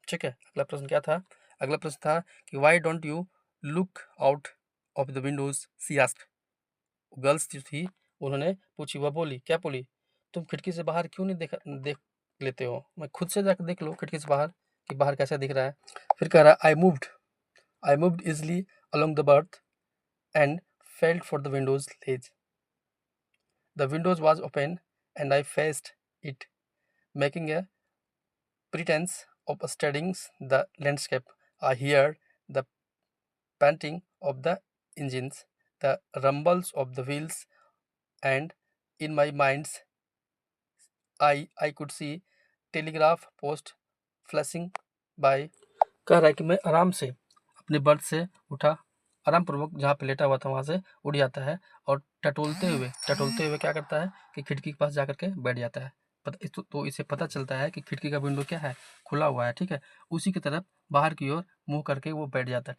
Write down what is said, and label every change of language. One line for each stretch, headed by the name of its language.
Hindi: ठीक है, अगला प्रश्न क्या था? अगला प्रश्न था कि
English: Why don't you look out of the windows, she asked.
Hindi: Girls जो थी उन्होंने पूछी, वह बोली, क्या बोली? तुम खिड़की से बाहर क्यों नहीं देख लेते हो? मैं खुद से जाकर देख लो खिड़की से बाहर कि बाहर कैसा दिख रहा है। फिर कह रहा,
English: I moved easily along the berth and felt for the window's ledge. The windows was open and I faced it, making a pretense of studying the landscape. I heard the panting of the engines, the rumbles of the wheels, and in my mind's eye I could see telegraph post flashing by.
Hindi: कह रहा है कि मैं आराम से अपने birth से उठा, आराम पूर्वक जहाँ पे लेटा हुआ था वहाँ से उठ जाता है, और टटोलते हुए क्या करता है कि खिड़की के पास जा करके बैठ जाता है। तो इसे पता चलता है कि खिड़की का विंडो क्या है? खुला हुआ है। ठीक है, उसी की तरफ बाहर की ओर मुंह करके वो बैठ जाता है।